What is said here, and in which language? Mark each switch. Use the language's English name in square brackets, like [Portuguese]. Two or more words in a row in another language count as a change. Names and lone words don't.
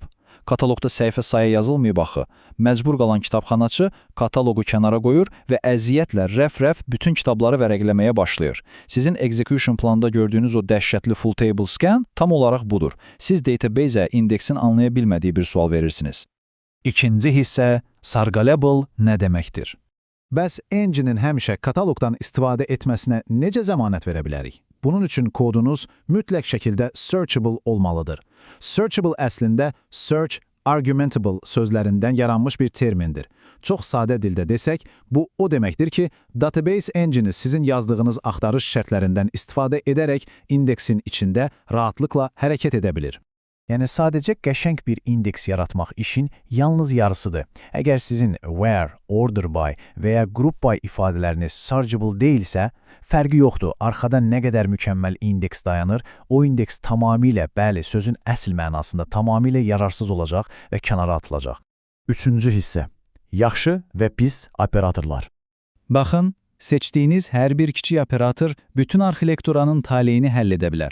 [Azerbaijani] Kataloqda səhifə sayı yazılmayıb axı. Məcbur qalan kitabxanaçı kataloqu kənara qoyur və əziyyətlə rəf-rəf bütün kitabları vərəqləməyə başlayır. Sizin [English] execution planda [Azerbaijani] gördüyünüz o dəhşətli [English] full table scan [Azerbaijani] tam olaraq budur. Siz database-ə indeksin anlaya bilmədiyi bir sual verirsiniz. İkinci hissə Sargable nə deməkdir? Bəs engine-in həmişə kataloqdan istifadə etməsinə necə zəmanət verə bilərik? Bunun üçün kodunuz mütləq şəkildə searchable olmalıdır. Searchable əslində [English] search argumentable [Azerbaijani] sözlərindən yaranmış bir termindir. Çox sadə dildə desək, bu o deməkdir ki, [English] database engine [Azerbaijani] sizin yazdığınız axtarış şərtlərindən istifadə edərək indeksin içində rahatlıqla hərəkət edə bilir. Yəni sadəcə qəşəng bir indeks yaratmaq işin yalnız yarısıdır. Əgər sizin [English] where, order by [Azerbaijani] və ya [English] group by [Azerbaijani] ifadələriniz searchable deyilsə, fərqi yoxdur. Arxada nə qədər mükəmməl indeks dayanır, o indeks tamamilə, bəli, sözün əsl mənasında tamamilə yararsız olacaq və kənara atılacaq. Üçüncü hissə. Yaxşı və pis operatorlar. Baxın, seçdiyiniz hər bir kiçik operator bütün arxitekturanın taleyini həll edə bilər.